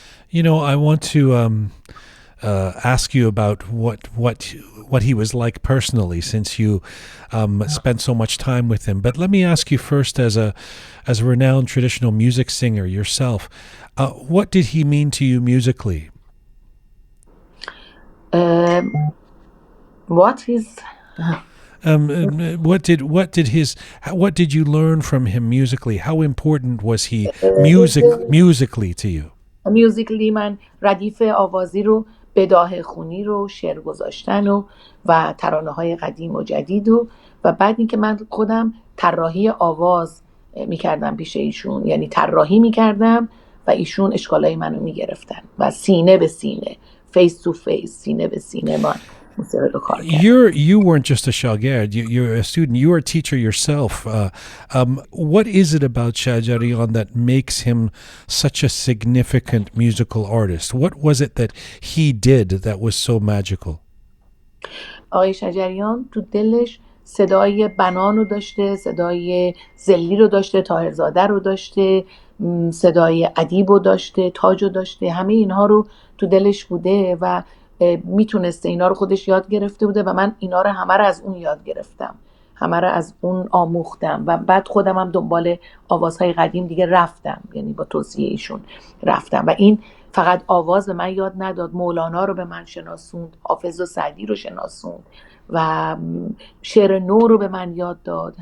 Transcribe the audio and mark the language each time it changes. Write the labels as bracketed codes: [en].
[en] You know, I want to ask you about what he was like personally, since you spent so much time with him. But let me ask you first, as a renowned traditional music singer yourself, what did he mean to you musically? What did you learn from him musically? How important was he musically to you? [fa] Musically, من ردیف آوازی رو، بداهه خونی رو، شعر گذاشتن و ترانه‌های قدیم و جدید و بعد اینکه من خودم طراحی آواز می‌کردم پیش ایشون، یعنی طراحی می‌کردم و ایشون اشکالای منو می‌گرفتن و سینه به سینه، [en] face to face، [fa] سینه به سینه من [en] You weren't just a shagird, you're a student, you were a teacher yourself. What is it about Shajarian that makes him such a significant musical artist? What was it that he did that was so magical? [fa] آقای شجریان تو دلش صدای بنان رو داشته، صدای زلی رو داشته، طاهرزاده رو داشته، صدای ادیب رو داشته، تاج رو داشته، همه اینها رو تو دلش بوده و میتونسته اینا رو خودش یاد گرفته بوده و من اینا رو همه رو از اون یاد گرفتم، همه رو از اون آموختم و بعد خودم هم دنبال آوازهای قدیم دیگه رفتم، یعنی با توصیه ایشون رفتم و این فقط آواز به من یاد نداد، مولانا رو به من شناسوند، حافظ و سعدی رو شناسوند و شعر نو رو به من یاد داد.